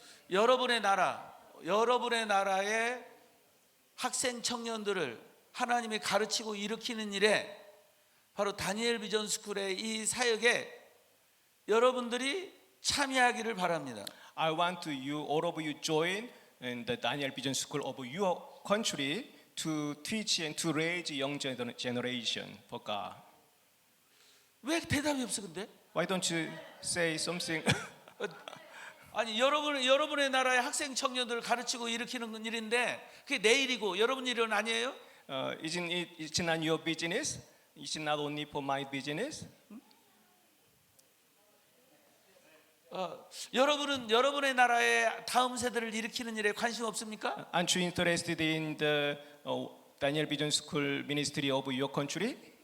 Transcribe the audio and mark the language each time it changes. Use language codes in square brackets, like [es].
[ko] 여러분의 나라의 학생 청년들을 하나님이 가르치고 일으키는 일에 바로 다니엘 비전 스쿨의 이 사역에 여러분들이 참여하기를 바랍니다. [en] I want you, all of you, join in the Daniel Vision School of your country to teach and to raise young generation for God. [ko] 왜 대답이 없어 근데? [en] Why don't you say something? [ko] 아니 여러분의 나라의 학생 청년들을 가르치고 일으키는 일인데 그게 내 일이고 여러분 일은 아니에요? [en] It's not your business? It's not only for my business? [ko] 여러분은 여러분의 나라의 다음 세대를 일으키는 일에 관심 없습니까? [en] Aren't you interested in the Daniel Vision School ministry of your country?